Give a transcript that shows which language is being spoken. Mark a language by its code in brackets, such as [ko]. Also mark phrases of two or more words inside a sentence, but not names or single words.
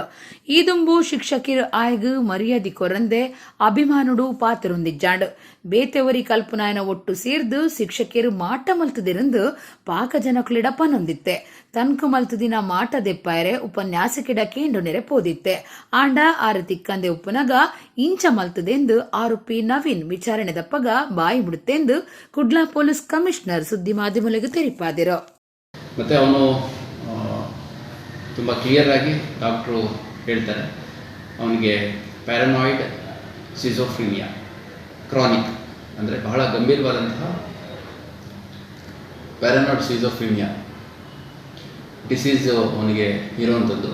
[tcy] ಈದುಂಬು ಶಿಕ್ಷಕರು ಆಯ್ಗು ಮರ್ಯಾದೆ ಕೊರಂದೆ ಅಭಿಮಾನುಡು ಪಾತ್ರೊಂದಿಜ್ಜಾಂಡು ಬೇತೆವರಿ ಕಲ್ಪನಾಯನ ಒಟ್ಟು ಸೇರ್ದು ಶಿಕ್ಷಕರು ಮಾಟ ಮಲ್ತದಿರಂದು ಪಾಕ ಜನಕ್ಲಿಡ ಪನೊಂದಿತ್ತೆ. ತನ್ಕು ಮಲ್ತದಿನ ಮಾಟ ದೆಪ್ಪಾಯರೆ ಉಪನ್ಯಾಸಕಿಡ ಕೇಂಡು ನೆರೆ ಪೋದಿತ್ತೆ. ಆಂಡ ಆರು ತಿಕ್ಕಂದೆ ಉಪ್ಪುನಗ ಇಂಚ ಮಲ್ತದೆಂದು ಆರೋಪಿ ನವೀನ್ ವಿಚಾರಣೆ ದಪ್ಪಗ ಬಾಯಿ ಬಿಡುತ್ತೆಂದು ಕುಡ್ಲಾ ಪೊಲೀಸ್ ಕಮಿಷನರ್ ಸುದ್ದಿ ಮಾಧ್ಯಮಗಳಿಗೆ ತೆರಿಪಾದಿರೋ. [kn] ಮತ್ತು ಅವನು ತುಂಬ ಕ್ಲಿಯರ್ ಆಗಿ ಡಾಕ್ಟ್ರು ಹೇಳ್ತಾರೆ, ಅವನಿಗೆ [en] paranoid schizophrenia chronic [kn] ಅಂದರೆ ಬಹಳ ಗಂಭೀರವಾದಂತಹ [en] paranoid schizophrenia disease [kn] ಅವನಿಗೆ ಇರುವಂಥದ್ದು.